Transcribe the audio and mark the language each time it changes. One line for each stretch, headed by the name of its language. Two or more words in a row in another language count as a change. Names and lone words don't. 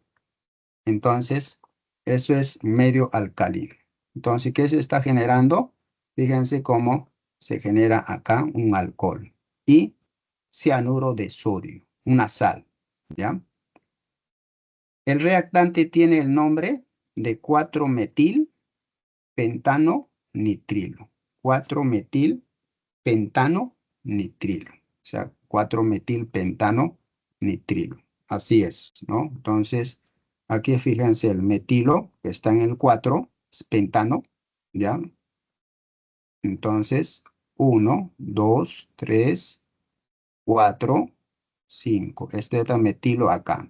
Spanish: Entonces, eso es medio alcalino. Entonces, ¿qué se está generando? Fíjense cómo se genera acá un alcohol y cianuro de sodio, una sal, ¿ya? El reactante tiene el nombre de 4-metil pentano nitrilo. 4-metil pentano nitrilo. O sea, 4-metil pentano nitrilo. Así es, ¿no? Entonces, aquí fíjense el metilo que está en el 4, es pentano, ¿ya? Entonces, 1, 2, 3, 4, 5. Este es el metilo acá.